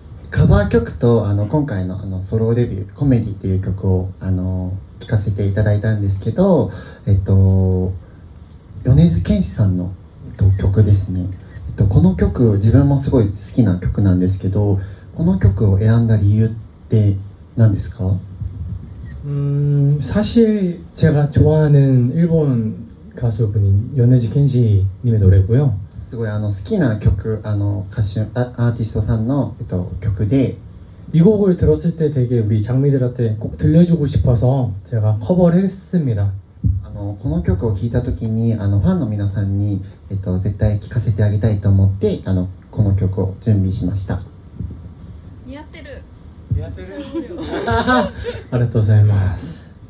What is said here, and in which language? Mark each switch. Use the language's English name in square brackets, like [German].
[Japanese] カバー曲と今回のソロデビュー「コメディ」っていう曲を聴かせていただいたんですけど、米津玄師さんの、曲ですね。この曲自分もすごい好きな曲なんですけど、この曲を選んだ理由って何ですか？ [Korean] 사실 제가 좋아하는 일본 가수분이 연해지 켄시님의 노래고요. [Japanese] すごい好きな曲歌手アーティストさんの、曲で [Korean] 이 곡을 들었을 때 되게 우리 장미들한테 꼭 들려주고 싶어서 제가 커버를 했습니다. [Japanese] この曲を聴いた時にファンの皆さんに、絶対聴かせてあげたいと思ってこの曲を準備しました。似合ってる。ありがとうございます。